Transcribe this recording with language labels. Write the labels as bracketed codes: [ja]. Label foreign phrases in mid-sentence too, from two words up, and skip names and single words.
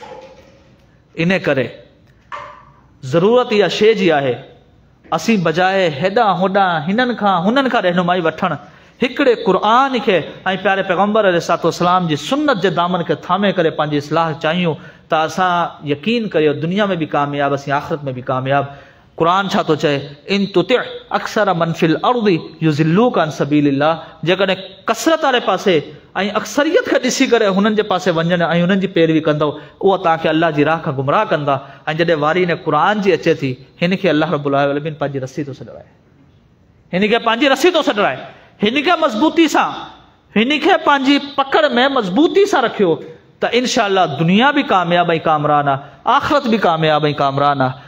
[sd] इन करे ज़रूरत इहा शइ जी आहे, असीं बजाए हेॾां होॾां हिननि खां हुननि खां रहनुमाई वठणु, हिकिड़े क़ुर खे ऐं प्यारे पैगम्बर अलैहिस्सलाम जी सुन्नत जे दामन खे थामे करे पंहिंजी इस्लाह चाहियूं, त असां यकीन करियो दुनिया में बि कामयाब, असीं आख़िरत में बि कामयाब। क़ुर छा थो चए, [ar] إن تطع أكثر من في الأرض يضلوك عن سبيل الله. [sd] जेकॾहिं कसरत वारे पासे ऐं अक्सरियत खे ॾिसी करे हुननि जे पासे वञनि ऐं हुननि जी पैरवी कंदव, उहा तव्हांखे अल्लाह जी राह खां गुमराह कंदा। ऐं जॾहिं वारी ने क़ुर जी अचे थी, हिन खे [ar] الله رب العالمين [sd] पंहिंजी रस्सी थो छॾाए, हिन खे पंहिंजी रस्सी थो छॾाए, हिन खे मज़बूती सां, हिन खे पंहिंजी पकड़ में मज़बूती सां रखियो, त इंशाअल्लाह दुनिया भी कामयाब ऐं कामरान आहे, आख़िरत भी कामयाब ऐं कामरान आहे।